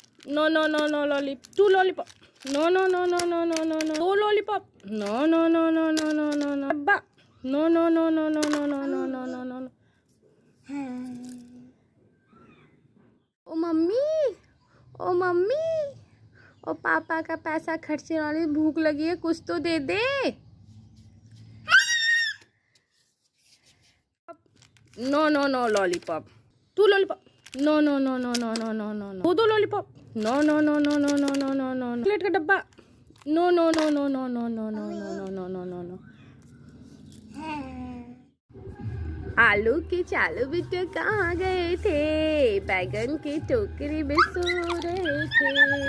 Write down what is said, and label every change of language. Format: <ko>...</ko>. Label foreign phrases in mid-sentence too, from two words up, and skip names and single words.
<en>No, no, no, no, lollipop. Two lollipop. No, no, no, no, no, no, no, no. Four lollipop. No, no, no, no, no, no, no, no. Abba. No, no, no, no, no, no, no, no, no, no, no, no.</en> <hi>ओ मम्मी, ओ मम्मी, ओ पापा का पैसा खर्चने वाली भूख लगी है, कुछ तो दे दे।</hi> <en>No no no lollipop. Two lollipop. No no no no no no no no no. दो lollipop। No no no no no no no no no.</en> <hi>चॉकलेट का डब्बा।</hi> <en>No no no no no no no no no no no no no.</en> <hi>आलू के चालू बिट्टू कहाँ गए थे? बैगन की टोकरी में सो रहे थे।</hi>